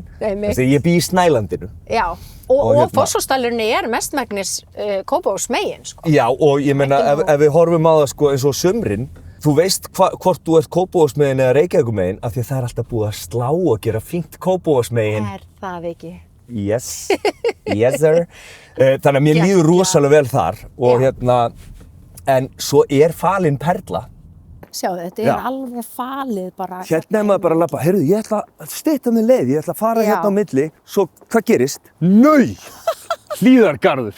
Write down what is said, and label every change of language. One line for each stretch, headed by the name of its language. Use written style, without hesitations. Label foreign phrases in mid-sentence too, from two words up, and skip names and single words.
Icelandic: Þegar ég bý í Snælandinu. Já, og Fossvogsdalurinn mestmegnis Kópavogsmegin, sko. Já, og ég meina, ef við horfum á það, sko, eins og sumrin, þú veist hvort þú ert Kópavogsmegin eða Reykjavíkurmegin, af því að það alltaf búið að slá og gera fínt Kópavogsmegin. Það ekki?
English: Yes, yes sir.
Icelandic: Þannig að mér líður rosalega vel þar og en svo falin perla. Sjáðu, þetta alveg falið bara. Maður bara að labba, heyrðu, ég ætla að stytta mig leið, ég ætla að fara á milli, svo hvað gerist? Nei! Hlíðargarður.